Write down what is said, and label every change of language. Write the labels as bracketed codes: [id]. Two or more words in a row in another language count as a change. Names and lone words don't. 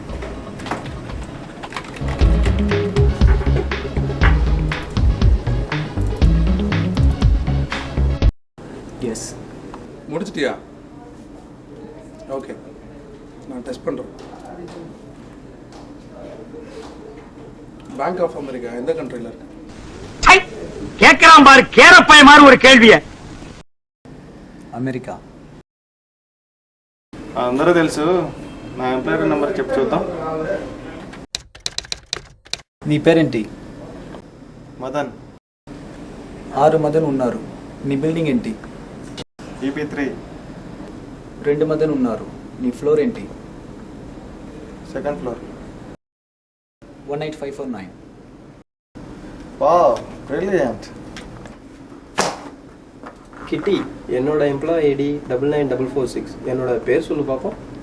[en] எஸ். [ta] முடிச்சிட்டியா? ஓகே, நான் டெஸ்ட் பண்ணுறேன். பேங்க் ஆஃப் அமெரிக்கா எந்த கண்ட்ரியில் இருக்கு? கேட்கலாம் பாரு, கேரப்பாய மாதிரி ஒரு கேள்விய. [te] అమెరికా. అందరూ తెలుసు. నా [en] employer number [te] చెప్పు చూద్దాం. నీ పేరేంటి? మదన్. 6 మదన్ ఉన్నారు. నీ బిల్డింగ్ ఏంటి? EP3. 2 మదన్ ఉన్నారు. నీ ఫ్లోర్ ఏంటి? [en] second floor. [te] 18549. [en] wow, brilliant. [ta] கிட்டி, என்னோட [en] employee ID [ta] 99446. என்னோட பேர் சொல்லு பார்ப்போம்.